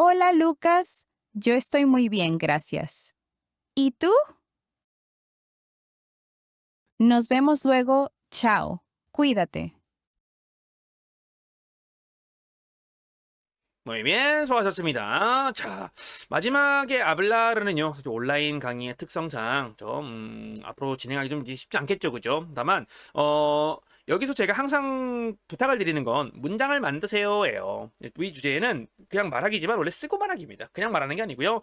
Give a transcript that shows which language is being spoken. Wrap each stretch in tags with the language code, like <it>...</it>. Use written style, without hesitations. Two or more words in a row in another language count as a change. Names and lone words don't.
<es>Hola, Lucas. Yo estoy muy bien, gracias. ¿Y tú? Nos vemos luego. Chao. Cuídate. Muy bien,</es> <ko>수고하셨습니다. 자, 마지막에 아블라르는요, 사실 온라인 강의의 특성상 좀 앞으로 진행하기 좀 쉽지 않겠죠, 그죠? 다만 여기서 제가 항상 부탁을 드리는 건 문장을 만드세요예요. 이 주제는 그냥 말하기지만 원래 쓰고 말하기입니다. 그냥 말하는 게 아니고요.</ko>